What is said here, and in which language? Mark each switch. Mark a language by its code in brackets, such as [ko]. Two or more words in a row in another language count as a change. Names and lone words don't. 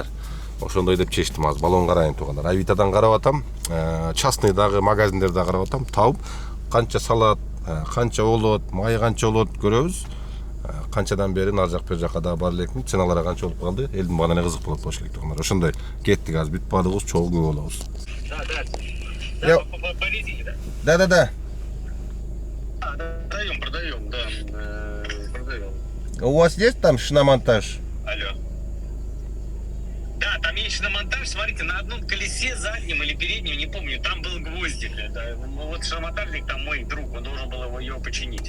[ky] Ошондой деп чечтим, азыр баллон карайын, туугандар. Авитадан карап атам, частный дагы магазиндерди карап атам, табып канча салат, канча болот, май канча болот көрөбүз. Канчадан бери нар жак бер жакка дагы бар элекмин, ценалары канча болуп калды, элдин багына эле кызык болот болуш керек, туугандар. Ошондой кеттик, азыр бүт баардыгыбыз чогуу көп болобуз. [ru] Да. Продаем, да. Продаем. У вас есть там шиномонтаж? Алло. Да, там есть шиномонтаж, смотрите, на одном колесе заднем или переднем, не помню, там был гвоздик. Это, вот шиномонтажник там мой друг, он должен был его починить.